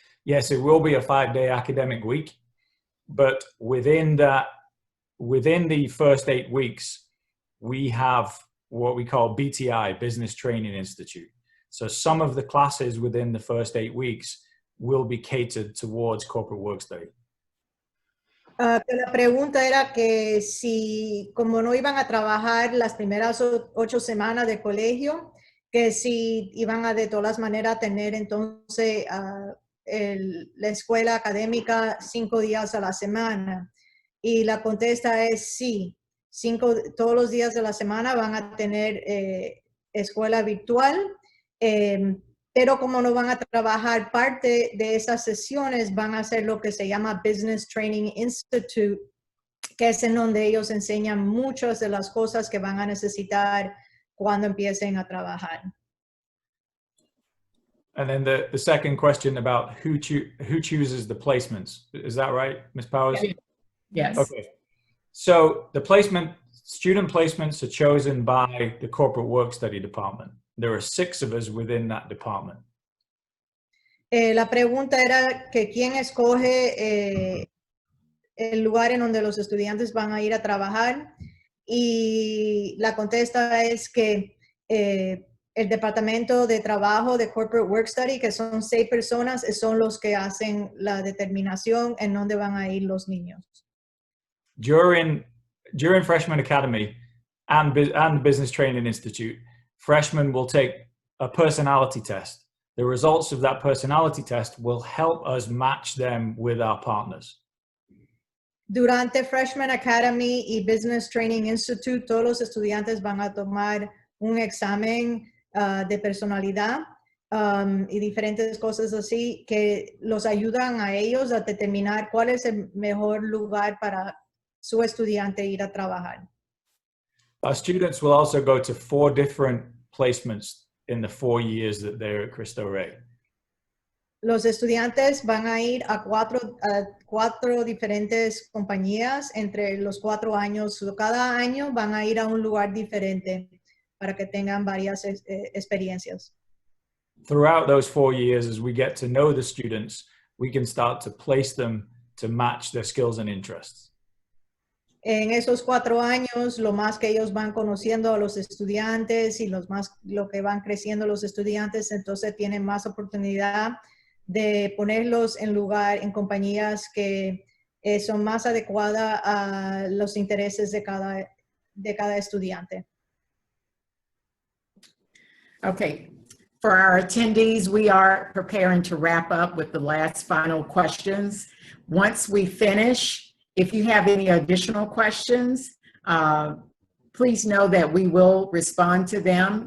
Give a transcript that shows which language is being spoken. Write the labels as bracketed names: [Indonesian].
[English] Yes, it will be a 5-day academic week, but within the first 8 weeks, we have what we call BTI, Business Training Institute. So some of the classes within the first 8 weeks will be catered towards corporate work study. [Spanish] La pregunta era que si, como no iban a trabajar las primeras 8 semanas de colegio, que si iban a de todas maneras tener entonces la escuela académica 5 días a la semana. Y la contesta es sí, todos los días de la semana van a tener escuela virtual, pero como no van a trabajar parte de esas sesiones, van a hacer lo que se llama Business Training Institute, que es en donde ellos enseñan muchas de las cosas que van a necesitar cuando empiecen a trabajar. [English] And then the second question about who chooses the placements. Is that right, Ms. Powers? Yes. Okay. So the student placements are chosen by the corporate work study department. There are 6 of us within that department. [Spanish] La pregunta era que quién escoge el lugar en donde los estudiantes van a ir a trabajar, y la contesta es que el departamento de trabajo de Corporate Work Study, que son 6 personas, son los que hacen la determinación en dónde van a ir los niños. [English] During Freshman Academy and the Business Training Institute, freshmen will take a personality test. The results of that personality test will help us match them with our partners. [Spanish] Durante Freshman Academy y Business Training Institute, todos los estudiantes van a tomar un examen de personalidad y diferentes cosas así que los ayudan a ellos a determinar cuál es el mejor lugar para su estudiante ir a trabajar. [English] Our students will also go to 4 different placements in the 4 years that they're at Cristo Rey. [Spanish] Los estudiantes van a ir a 4 diferentes compañías entre los 4 años. Cada año van a ir a un lugar diferente para que tengan varias experiencias. [English] Throughout those 4 years, as we get to know the students, we can start to place them to match their skills and interests. [Spanish] En esos 4 años, lo más que ellos van conociendo a los estudiantes y lo que van creciendo los estudiantes, entonces tienen más oportunidad de ponerlos en compañías que son más adecuadas a los intereses de cada estudiante. [English] Okay, for our attendees, we are preparing to wrap up with the last final questions. Once we finish, if you have any additional questions, please know that we will respond to them.